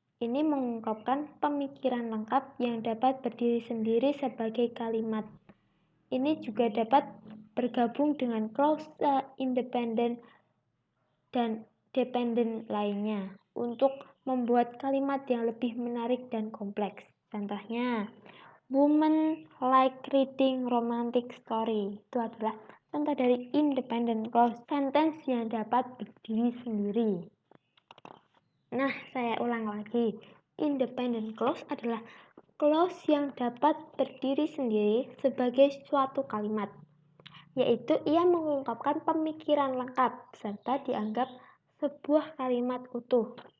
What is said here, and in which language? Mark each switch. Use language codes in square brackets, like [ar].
[id] Ini mengungkapkan pemikiran lengkap yang dapat berdiri sendiri sebagai kalimat. Ini juga dapat bergabung dengan clause independent dan dependent lainnya untuk membuat kalimat yang lebih menarik dan kompleks. Contohnya, [en] women like reading romantic story. [id] Itu adalah contoh dari independent clause, sentence yang dapat berdiri sendiri. Nah, saya ulang lagi. Independent clause adalah clause yang dapat berdiri sendiri sebagai suatu kalimat, yaitu ia mengungkapkan pemikiran lengkap serta dianggap sebuah kalimat utuh.